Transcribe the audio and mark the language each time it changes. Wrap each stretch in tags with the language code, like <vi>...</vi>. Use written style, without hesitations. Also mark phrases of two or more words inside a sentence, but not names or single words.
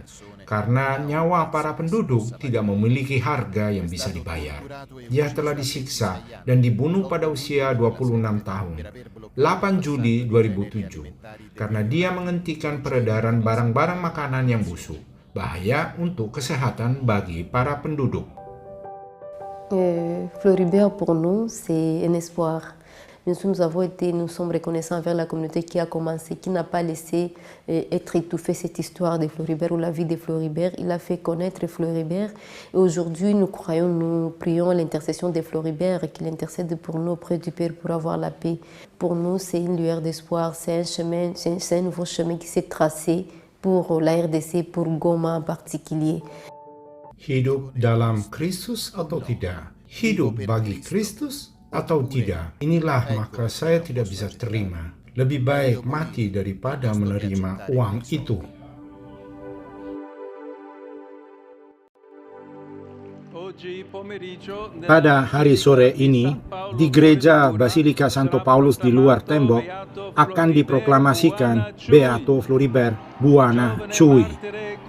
<id>Karena nyawa para penduduk tidak memiliki harga yang bisa dibayar. Dia telah disiksa dan dibunuh pada usia 26 tahun, 8 Juli 2007, karena dia menghentikan peredaran barang-barang makanan yang busuk, bahaya untuk kesehatan bagi para penduduk.</id> <fr>Floribert pour nous, c'est un espoir. Nous sommes reconnaissants envers la communauté qui a commencé, qui n'a pas laissé être étouffée cette histoire de Floribert ou la vie de Floribert. Il a fait connaître Floribert et aujourd'hui nous prions l'intercession de Floribert qu'il intercède pour nous auprès du Père pour avoir la paix. Pour nous, c'est une lueur d'espoir, c'est un chemin, c'est un nouveau chemin qui s'est tracé pour la RDC, pour Goma en particulier.</fr> <id>Hidup dalam Kristus atau tidak? Hidup bagi Kristus atau tidak? Inilah maka saya tidak bisa terima. Lebih baik mati daripada menerima uang itu. Pada hari sore ini, di gereja Basilika Santo Paulus di luar tembok, akan diproklamasikan Beato Floribert Buana Chui.</id>